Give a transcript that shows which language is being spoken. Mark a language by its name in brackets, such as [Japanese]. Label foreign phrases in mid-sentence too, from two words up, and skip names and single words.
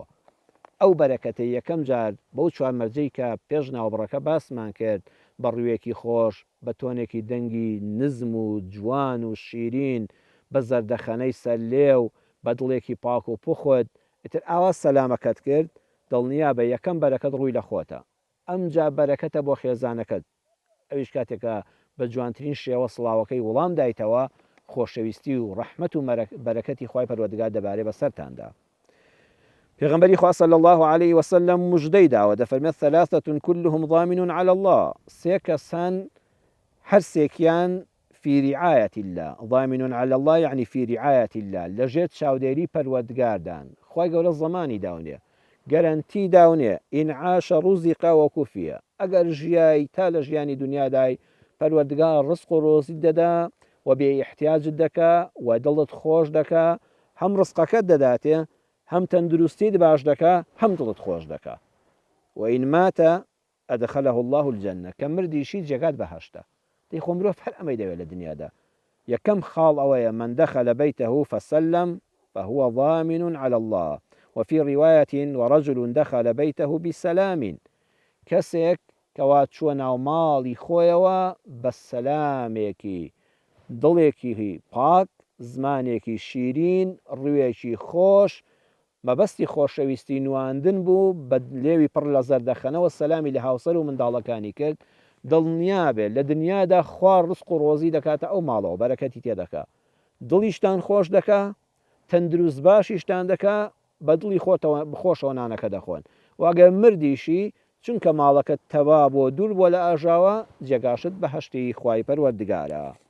[Central Kurdish] ئەو بەرەکەتە یەکەم جار بەو چوارمەرجەی کە پێش ناوبڕەکە باسمان کرد بەڕوویەکی خۆش بە تۆنێکی دەنگی نزم و جوان و شیرین بە زەردەخەنەی سەر لێو بە دڵێکی پاک و پوخۆت ئیتر ئاوا سەلامەکەت کرد دڵنیا بە یەکەم بەرەکەت ڕووی لە خۆتە. ئەمجا بەرەکەتە بۆ خێزانەکەت ئەویش کاتێکە بە جوانترین شێوە سڵاوەکەی وەڵام دایتەوە خۆشەویستی و ڕەحمەت و بەرەکەتی خوای پەروەردگار دەبارێ بەسەرتاندا. پێغەمبەری خوا [Arabic] صلی الله عليه وسلم [Central Kurdish] مژدەی داوە دەفەرمێت [Arabic] ثلاثة كلهم ضامن على الله. [Central Kurdish] سێ کەسان هەر سێکیان [Arabic] في رعاية الله. ضامن على الله يعني في رعاية الله [Central Kurdish] لەژێر چاودێری پەروەردگاردان خوای گەورە زەمانی داونێ گەرانتی داونێ [Arabic] ئین عاش ڕوزق وەکوفیە [Central Kurdish] ئەگەر ژیای تا لە ژیانی دنیادای پەروەردگار ڕزق و ڕۆزی دەدا و بێ احتیاجت دەکا و دڵت خۆش دەکا هەم ڕزقەکەت دەداتێ هەم تەندروستیت باش دەکا هەم دڵت خۆش دەکا [Arabic] وئین ماتە ئەدخەلەه الله الجەنە [Central Kurdish] کە مردیشی جێگات بەهەشتە. دەی خۆ مرۆڤ هەر ئەمەی دەوێت لە دنیادا یەکەم خاڵ ئەوەیە [Arabic] من دخل بيته فسلم فهو ضامن على الله. وفي رواية ورجل دخل بيته بسلام [Central Kurdish] کەسێک کەوا چووە ناو ماڵی خۆیەوە بە سەلامێکی دڵێکی پاک زمانێکی شیرین ڕووێکی خۆش مەبەستی خۆشەویستی نواندن بوو بە لێوی پڕ لە زەردەخەنەوە سەلامی لە هاوسەر و منداڵەکانی کرد دڵنیا بێت لە دنیادا خوا ڕزق و ڕۆزی دەکاتە ئەو ماڵەوە بەرەکەتی تێدەکا دڵیشتان خۆش دەکا تەندروست باشیشتان دەکا بە دڵی خۆشەوە نانەکە دەخۆن واگە مردیشی چونکە ماڵەکەت تەوا بۆ دوور بۆ لە ئاژاوە جێگاشت بەهەشتی خوای پەروەردگارە.